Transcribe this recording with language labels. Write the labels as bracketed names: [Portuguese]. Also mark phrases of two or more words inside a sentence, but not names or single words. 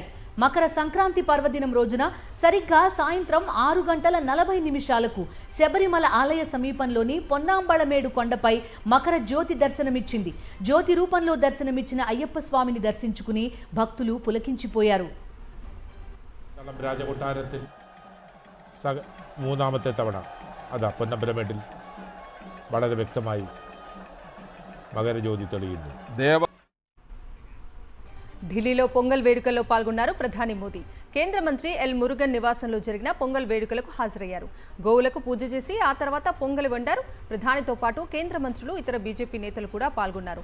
[Telugu] మకర సంక్రాంతి పర్వదినం రోజున సరిగ్గా సాయంత్రం 6:40 శబరిమల ఆలయ సమీపంలోని పొన్నాంబళమేడు కొండపై మకర జ్యోతి దర్శనమిచ్చింది. జ్యోతి రూపంలో దర్శనమిచ్చిన అయ్యప్ప స్వామిని దర్శించుకుని భక్తులు పులకించిపోయారు. [Malayalam] രാജകൊട്ടാരത്തിൽ മൂന്നാമത്തെ തവണ അതാ പൊന്നമ്പലമേട്ടിൽ വളരെ വ്യക്തമായി [Telugu] మకరజ్యోతి తెలియదు. ఢిల్లీలో పొంగల్ వేడుకల్లో పాల్గొన్నారు ప్రధాని మోదీ. కేంద్ర మంత్రి ఎల్ మురుగన్ నివాసంలో జరిగిన పొంగల్ వేడుకలకు హాజరయ్యారు. గోవులకు పూజ చేసి ఆ తర్వాత పొంగలి వండారు. ప్రధానితో పాటు కేంద్ర మంత్రులు, ఇతర బీజేపీ నేతలు కూడా పాల్గొన్నారు.